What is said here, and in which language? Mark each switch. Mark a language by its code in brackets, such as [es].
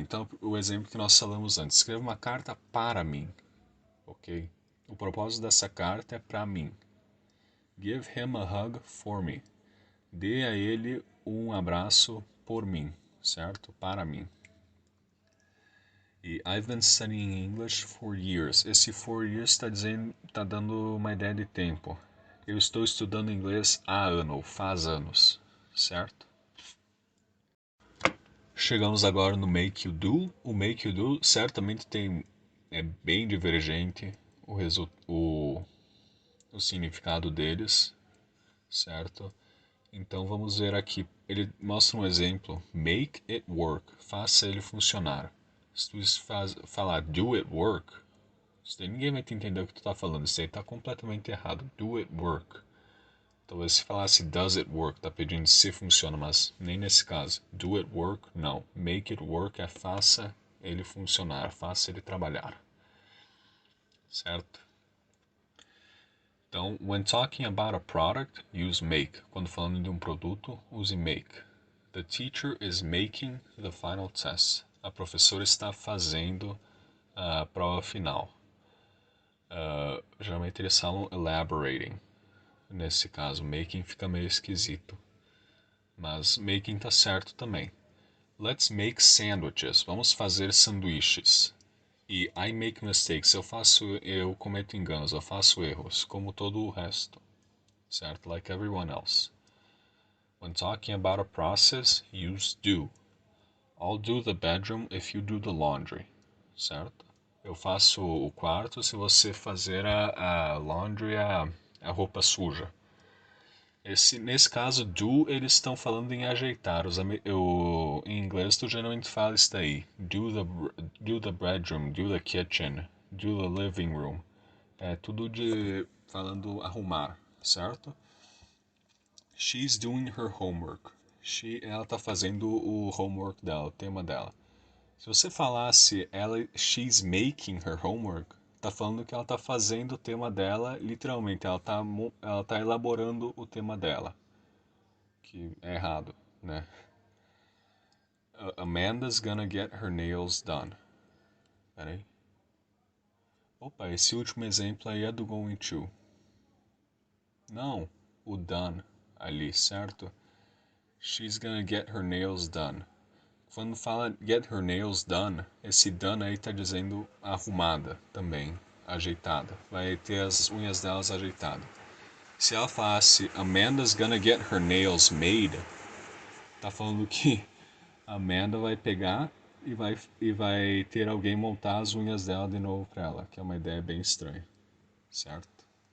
[pt] Então, o exemplo que nós falamos antes. Escreva uma carta para mim, ok? O propósito dessa carta é para mim. [en] Give him a hug for me. [pt] Dê a ele um abraço por mim, certo? Para mim. [en] E I've been studying English for years. [pt] Esse for years tá dando uma ideia de tempo. Eu estou estudando inglês há ano, faz anos, certo? Chegamos agora no make you do. O make you do certamente é bem divergente o significado deles, certo? Então vamos ver aqui. Ele mostra um exemplo. [en] Make it work. [pt] Faça ele funcionar. Se tu falar [en] do it work, [pt] ninguém vai te entender o que tu está falando. Isso aí está completamente errado. [en] Do it work. [pt] Talvez se falasse [en] does it work, [pt] tá pedindo se funciona, mas nem nesse caso. [en] Do it work, [pt] não. [en] Make it work [pt] é faça ele funcionar, faça ele trabalhar. Certo? Então, [en] when talking about a product, use make. [pt] Quando falando de um produto, use make. [en] The teacher is making the final test. [pt] A professora está fazendo a prova final. Geralmente eles falam elaborating. Nesse caso, making fica meio esquisito. Mas making tá certo também. [en] Let's make sandwiches. [pt] Vamos fazer sanduíches. E [en] I make mistakes. [pt] Eu cometo enganos, eu faço erros, como todo o resto. Certo? [en] Like everyone else. When talking about a process, use do. I'll do the bedroom if you do the laundry. [pt] Certo? Eu faço o quarto se você fazer a laundry, a roupa suja. Nesse caso, do, eles estão falando em ajeitar. Em inglês, tu geralmente fala isso daí. [en] Do the bedroom, do the kitchen, do the living room. [pt] É tudo falando arrumar, certo? [en] She's doing her homework. [pt] Ela está fazendo o homework dela, o tema dela. Se você falasse [en] she's making her homework, [pt] tá falando que ela tá fazendo o tema dela, literalmente, ela tá elaborando o tema dela. Que é errado, né? [en] Amanda's gonna get her nails done. [pt] Pera aí. Opa, esse último exemplo aí é do going to. Não, o done ali, certo? [en] She's gonna get her nails done. [pt] Quando fala [en] get her nails done, [pt] esse done aí tá dizendo arrumada também, ajeitada. Vai ter as unhas delas ajeitadas. Se ela falasse [en] Amanda's gonna get her nails made, [pt] tá falando que a Amanda vai pegar e vai ter alguém montar as unhas dela de novo pra ela, que é uma ideia bem estranha, certo?